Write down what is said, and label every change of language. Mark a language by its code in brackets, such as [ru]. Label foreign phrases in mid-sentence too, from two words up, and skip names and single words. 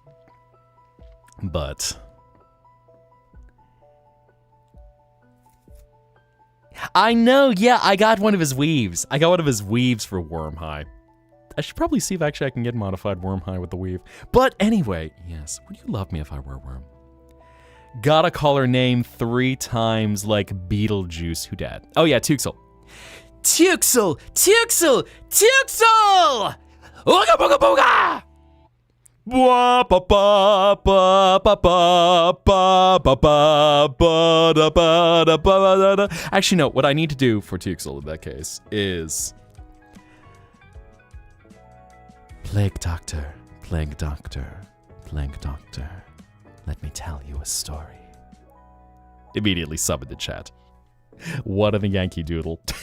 [en] But I know, yeah, I got one of his weaves. I got one of his weaves for Worm High. I should probably see if actually I can get modified Worm High with the weave. But anyway, yes, would you love me if I were a worm? Gotta call her name 3 times like Beetlejuice. Who dat? Oh yeah, Tuxel. Tuxel! Tuxel! Tuxel! Ooga booga booga! Ba ba ba ba ba ba ba ba ba ba da ba da ba da da. Actually, no. What I need to do for Tuxel in that case is Plague Doctor, Plague Doctor, Plague Doctor. Let me tell you a story. Immediately summon the chat. What in the Yankee Doodle?